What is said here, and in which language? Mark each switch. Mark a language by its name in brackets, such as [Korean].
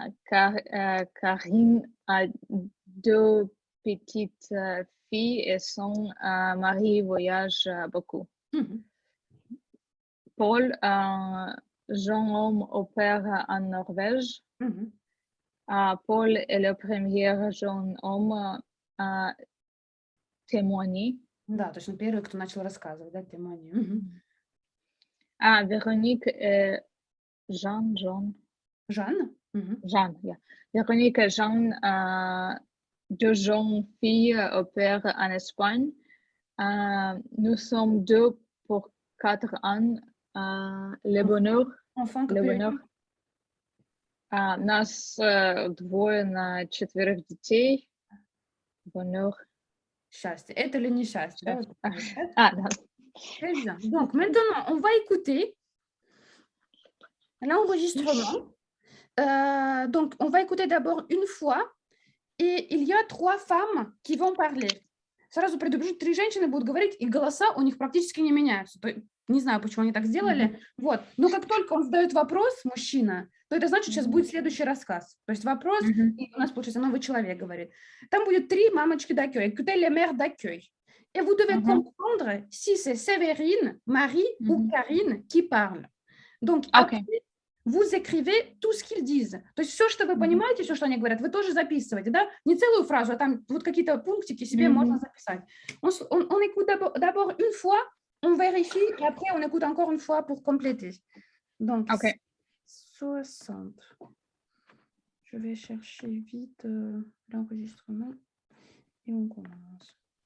[French] Karine a 2 petites filles et son mari voyage beaucoup. Paul, jeune homme au père en Norvège. Paul est le premier jeune homme à témoigner. [Russian] Да, точно, первый, кто начал рассказывать, да, témoigner. [French] Véronique et Jeanne. Jeanne. Jeanne, yeah. Véronique et Jeanne, 2 jeunes filles au père en Espagne. Nous sommes 2 pour 4 ans. Le bonheur. Enfant, Le bonheur. [Russian] Нас 2 на 4 детей. Bonheur. Счастье. Это ли не счастье? Да. [French] Très bien. Donc, maintenant, on va écouter l'enregistrement. Donc, on va écouter d'abord une fois, и il y a 3 femmes qui vont parler. [Russian] Сразу предупрежу, 3 женщины будут говорить, и голоса у них практически не меняются. Не знаю, почему они так сделали. Вот. Но как только он задает вопрос, мужчина, то это значит, сейчас будет следующий рассказ. То есть вопрос, и у нас, получается, новый человек говорит. Там будет 3 мамочки d'accueil. [French] Écoutez les mères d'accueil. Et vous devez comprendre si c'est Séverine, Marie ou Karine qui parle. Donc, après, vous écrivez tout ce qu'ils disent. [Russian] То есть все, что вы понимаете, все, что они говорят, вы тоже записываете, да? Не целую фразу, а там вот какие-то пунктики себе можно записать. [French] On écoute d'abord une fois, on vérifie, et après, on écoute encore une fois pour compléter. Donc, 60. Je vais chercher vite l'enregistrement et on commence.